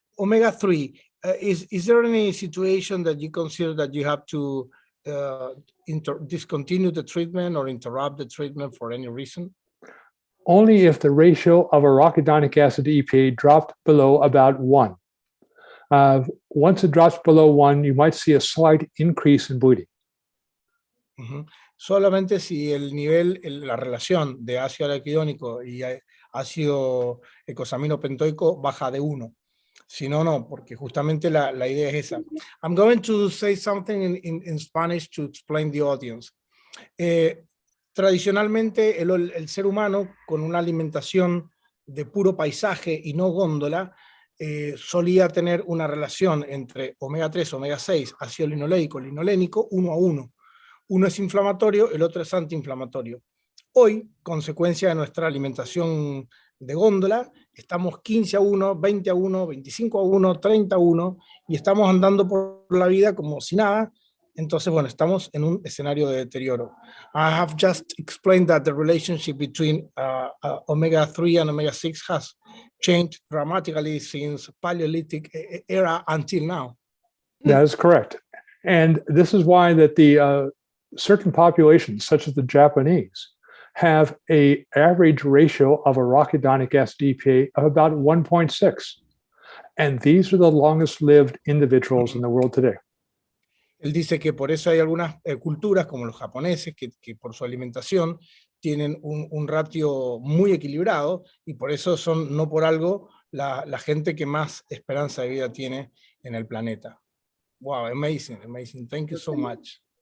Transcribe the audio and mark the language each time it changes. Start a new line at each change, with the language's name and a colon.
English: Omega-3, is there any situation that you consider that you have to discontinue the treatment or interrupt the treatment for any reason? Only if the ratio of arachidonic acid to EPA dropped below about 1. Once it drops below 1, you might see a slight increase in bleeding.
Spanish: Solamente si el nivel, la relación de ácido araquidónico y ácido ecosaminopentoico baja de 1. Si no, no, porque justamente la idea es esa.
English: I'm going to say something in Spanish to explain the audience.
Spanish: Tradicionalmente, el ser humano, con una alimentación de puro paisaje y no góndola, solía tener una relación entre omega 3, omega 6, ácido linoleico, linolénico, 1 a 1. Uno es inflamatorio, el otro es antiinflamatorio. Hoy, consecuencia de nuestra alimentación de góndola, estamos 15 a 1, 20 a 1, 25 a 1, 30 a 1, y estamos andando por la vida como si nada. Entonces, bueno, estamos en un escenario de deterioro.
English: I have just explained that the relationship between omega-3 and omega-6 has changed dramatically since Paleolithic era until now. That is correct. And this is why that the certain populations, such as the Japanese, have an average ratio of arachidonic acid EPA of about 1.6. And these are the longest lived individuals in the world today.
Spanish: Él dice que por eso hay algunas culturas, como los japoneses, que por su alimentación tienen un ratio muy equilibrado, y por eso son, no por algo, la gente que más esperanza de vida tiene en el planeta.
English: Wow, amazing, amazing. Thank you so much.